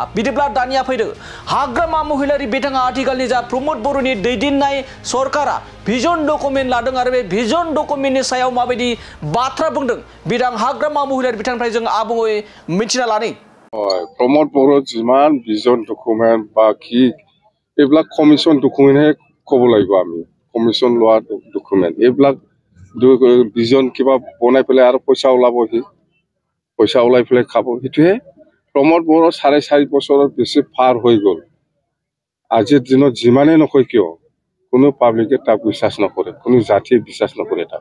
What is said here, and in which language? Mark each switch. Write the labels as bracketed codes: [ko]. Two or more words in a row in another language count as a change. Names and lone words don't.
[brx] बिदिब्ला दानिया फैदो हाग्रामा महिलारि बिथाङा आथिखालनि जा प्रमद बर'नि दैदेननाय सरकारा भिजन डकुमेन्ट लादों आरो बे भिजन डकुमेन्टनि सायाव माबायदि बाथ्रा बुंदों बिथां हाग्रामा महिलारि बिथांनिफ्राय जों आबुङै मिथिना लानि। प्रमद बर' जिमान भिजन डकुमेन्ट बाकी [as] এইবিলাক কমিশন ডকুমেন্টহে ক'ব লাগিব। আমি কমিশন লোৱা ডকুমেন্ট এইবিলাক भिजन কিবা বনাই পেলাই আৰু পইচা ওলাবহি, পইচা ওলাই পেলাই খাব, সেইটোহে। প্ৰমদ বৰ 4.5 বছৰৰ বেছি পাৰ হৈ গ'ল। আজিৰ দিনত যিমানেই নকয় কিয় কোনো পাব্লিকে তাক বিশ্বাস নকৰে, কোনো জাতিয়ে বিশ্বাস নকৰে তাক।